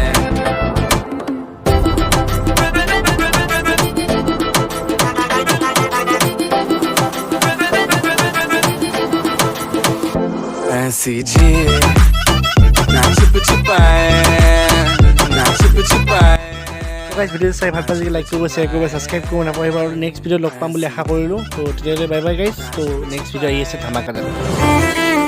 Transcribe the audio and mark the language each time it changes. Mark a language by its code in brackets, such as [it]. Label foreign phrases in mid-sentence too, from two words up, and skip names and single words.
[hi] ऐसी जी ना छिप छिपाए ना छिप छिपाए [as] গাইজ ভিডিঅ'টো চাই ভাল পাইছে লাইক কৰিব শ্বেয়াৰ কৰিব ছাবস্ক্ৰাইব কৰিব নাপাহৰিব আৰু [en] next video' [as] লগ পাম বুলি আশা কৰিলোঁ তো তেতিয়াহ'লে [en] bye bye guys [as] তো [en] next video' [as] আহি আছে ধামাকাদাৰ